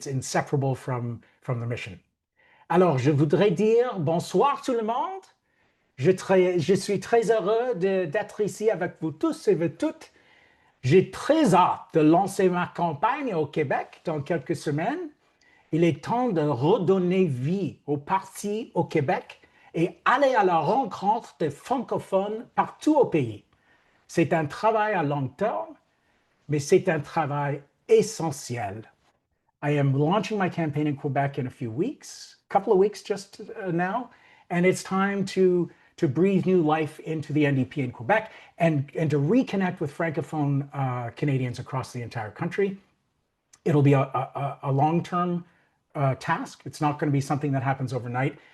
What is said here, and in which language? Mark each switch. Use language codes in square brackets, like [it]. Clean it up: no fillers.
[en] It's inseparable from the mission. [fr] Alors, je voudrais dire bonsoir tout le monde. Je suis très heureux d'être ici avec vous tous et vous toutes. J'ai très hâte de lancer ma campagne au Québec dans quelques semaines. Il est temps de redonner vie au parti au Québec et aller à la rencontre des francophones partout au pays. C'est un travail à long terme, mais c'est un travail essentiel. [en] I am launching my campaign in Quebec in a few weeks, a couple of weeks just now, and it's time to breathe new life into the NDP in Quebec and to reconnect with Francophone Canadians across the entire country. It'll be a long-term task. It's not going to be something that happens overnight.